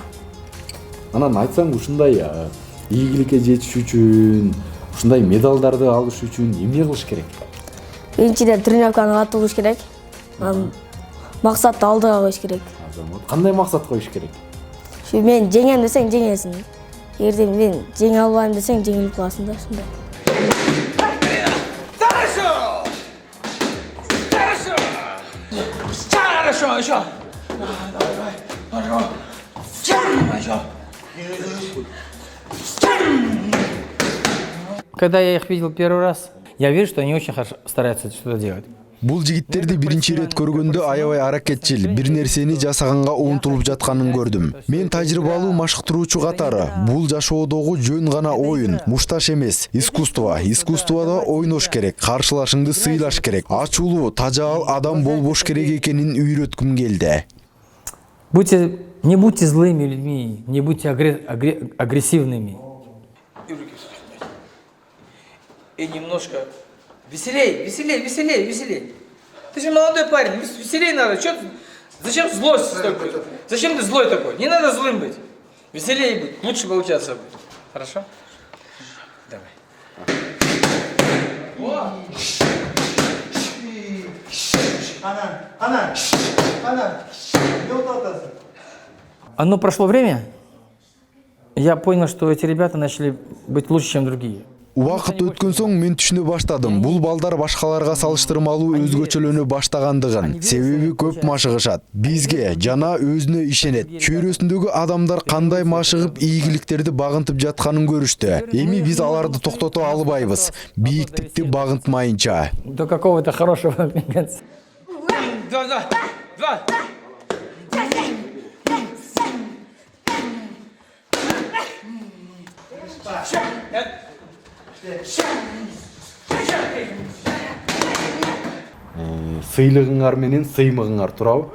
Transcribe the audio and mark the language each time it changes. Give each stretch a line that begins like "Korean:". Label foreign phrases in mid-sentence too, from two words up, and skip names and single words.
Kyrgyz: Анан айтсаң ушундай ийгиликке жетиш үчүн, ушундай медалдарды алыш үчүн эмне кылыш керек? Биринчиден тренировканы катуу кылыш керек. Максатты алдыга коюш керек. Азамат. Кандай максат коюш керек? Şu men жеңем десең жеңесиң. Эгерде мен жеңе албайм десең жеңилип каласың да ушундай.
Russian: Хорошо, еще. Хорошо. Когда я их видел первый раз, я вижу, что они очень хорошо стараются что-то делать.
Kyrgyz: Бул жигиттерди биринчи ирет көргөндө аябай аракетчил, бир нерсени жасаганга умтулуп жатканын көрдүм. Мен тажрыйбалуу машыктыруучу катары бул жашоодогу жөн гана оюн, мушташ эмес, искусство. Искусствода ойнош керек, каршылашыңды сыйлаш керек, ачуулуу, тажаал адам болбош керек экенин үйрөткүм келди.
Russian: Не будьте злыми людьми, не будьте агрессивными. И немножко веселей. Ты же молодой парень, веселей надо. Зачем злость такой? Зачем ты злой такой? Не надо злым быть. Веселей быть, лучше получаться будет. Хорошо? Давай.
Kyrgyz: Анан. Не утатасың.
Russian: Одно прошло время, я понял, что эти ребята начали быть лучше, чем другие.
Kyrgyz: Убакыт өткөн соң мен түшүнө баштадым. Бул балдар башкаларга салыштырмалуу өзгөчөлөнө баштагандыгын. Себеби көп машыгышат. Бизге жана өзүнө ишенет. Чөйрөсүндөгү адамдар кандай машыгып ийгиликтерди багынтып жатканын көрүштү. Эми биз аларды токтото албайбыз. Бийиктикти багынтмайынча.
Russian: До какого-то хорошего момента. Два.
Kyrgyz: Сыйлыгыңар менен сыймыгыңар туурабы?